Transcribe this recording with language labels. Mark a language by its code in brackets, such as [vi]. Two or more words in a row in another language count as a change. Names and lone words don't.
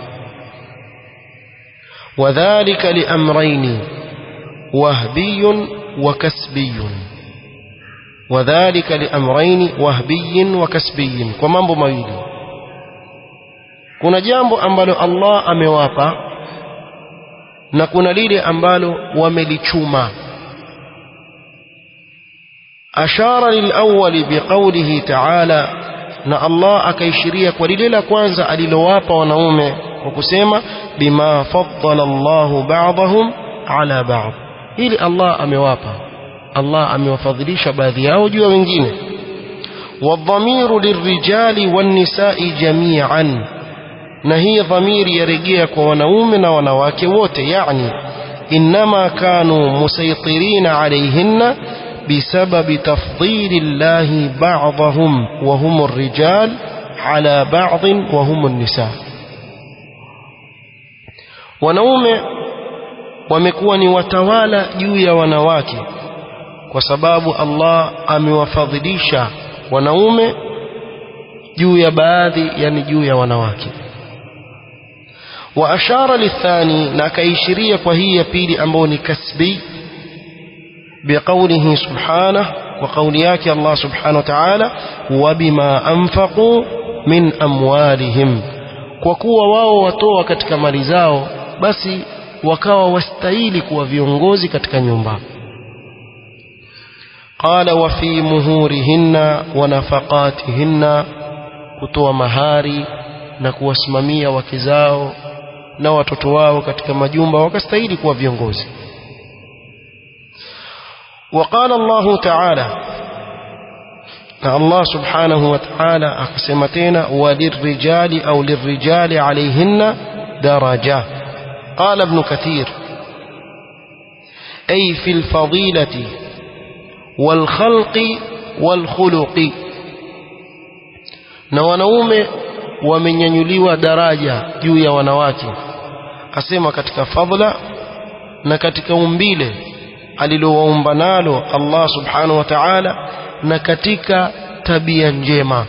[ar] وذلك لأمرين وهبيٌّ وكسبيٌّ. وذلك لأمرين وهبيٍّ وكسبيٍّ, [sw] kwa mambo mawili. Kuna jambo ambalo Allah amewapa na kuna lile ambalo wamelichuma. [ar] أشار للأول بقوله تعالى، [sw] na Allah akaishiria kwa lile la kwanza alilowapa wanaume kwa kusema [ar] بما فضل الله بعضهم على بعض. [sw] Ili Allah amewapa, Allah amewafadhilisha baadhi yao juu ya wengine. [ar] والضمير للرجال والنساء جميعا, [sw] na hii dhamiri yarejea kwa wanaume na wanawake wote. [ar] يعني إنما كانوا مسيطرين عليهن بسبب تفضيل الله بعضهم وهم الرجال على بعض وهم النساء. [sw] wanaume wamekuwa ni watawala juu ya wanawake kwa sababu Allah amewafadhilisha wanaume juu ya baadhi, yani juu ya wanawake. [ar] وأشار للثاني, [sw] na akaishiria kwa hii ya pili ambayo ni kasbi, [ar] بقوله سبحانه، وقولياك الله سبحانه وتعالى وبما أنفقوا من أموالهم, [sw] kwa kuwa wao watoa katika mali zao, basi wakawa wastahili kuwa viongozi katika nyumba. [ar] قال وفي مهورهن ونفقاتهن, [sw] kutoa mahari na kuwasimamia wake zao na watoto wao katika majumba, wakastahili kuwa viongozi. [ar] وقال الله تعالى، الله سبحانه وتعالى أقسمتين وللرجال أو للرجال عليهن درجة. قال ابن كثير أي في الفضيلة والخلق والخلق، [sw] na wanaume wamenyanyuliwa daraja juu ya wanawake, asema katika fadhila na katika umbile alilowaumba nalo Allah [ar] سبحانه وتعالى, [sw] na katika tabia njema.